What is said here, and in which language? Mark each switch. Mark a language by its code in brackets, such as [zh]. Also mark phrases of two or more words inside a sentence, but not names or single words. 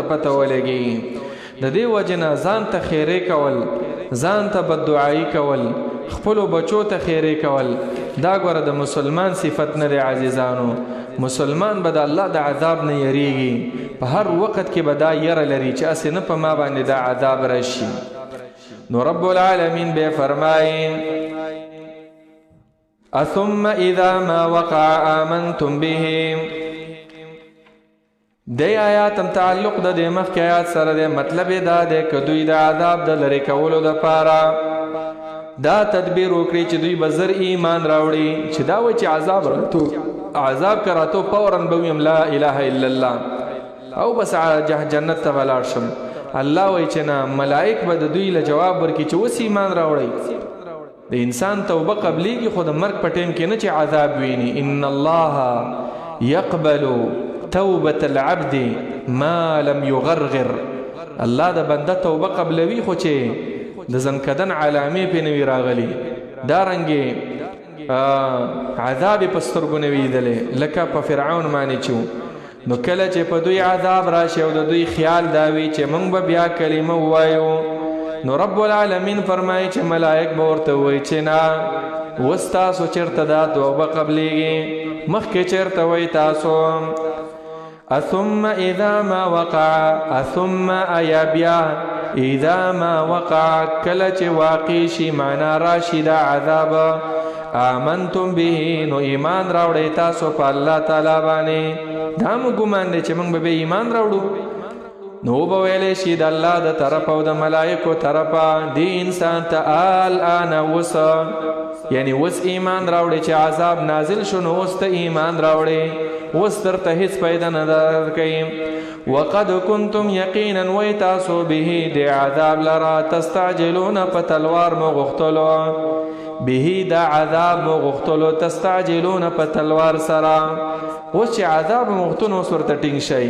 [ps] پته ولګي د دې وجې نه ځان ته خیرې کول ځان ته بددعایي کول خپلو بچو ته خیرې کول دا ګوره د مسلمان صفت نه دی عزیزانو مسلمان به د الله د عذاب نه یریږي په هر وخت کې به دا یره لري چې هسې نه په ما باندې دا عذاب راشي نو [ar] رب العالمین [ps] به فرمایي [ar] اثم اذا ما وقع آمنتم به [ps] دی آیات هم تعلق د دې مخکې آیات سره دی مطلب یې دا دی که دوی د عذاب د لرې کولو دپاره دا تدبیر وکړي چې دوی به زر ایمان راوړي چې دا وایي چې عذاب که راتو فورا به ویم [ar] لا اله الا الله [ps] او بس جنت ته ولاړ شم الله وایي چې نه ملائک به د دوی له جواب ورکړي چې اوس ایمان راوړئ د انسان توبه قبلیږي خو د مرګ په ټیم کې نه چې عذاب ویني [ar] ان الله یقبل توبة العبد ما لم یغرغر [ps] الله د بنده توبه قبلوي خو چې د زنکدن علامې پې نه وي راغلي دارنګې عذاب یې په سترګو نه وي لیدلی لکه په فرعون باندې چې نو کله چې په دوی عذاب راشي او د دوی خیال دا وي چې موږ به بیا کلمه ووایو نو [ar] رب العالمین [ps] فرمایي چې ملائک به ورته ووایي چې نه اوس تاسو چېرته دا توبه قبلیږي مخکې چېرته وایي تاسو [ar] اثم اذا ما وقع اثم [ps] ایا بیا [ar] اذا ما وقع [ps] کله چې واقع شي معنا راشي دا عذاب [ar] آمنتم به [ps] نو ایمان راوړئ تاسو په الله تعالی باندې دا مو ګمان دی چې موږ به ایمان راوړو نو به ویلی شي د الله د طرف او د ملایکو طرفه دی انسان ته الآن اوس یعنی اوس ایمان راوړئ چې عذاب نازل شو نو اوس ته ایمان راوړئ اوس درته هیڅ پیدا نه درکوي [ar] وقد کنتم [ps] یقینا وی تاسو به د عذاب لرا تستعجلون په تلوار مو غوښتلو به دا عذاب مو غوښتلو تستعجلون په تلوار سره اوس چې عذاب مو غوښتلو اوس ورته ټینګ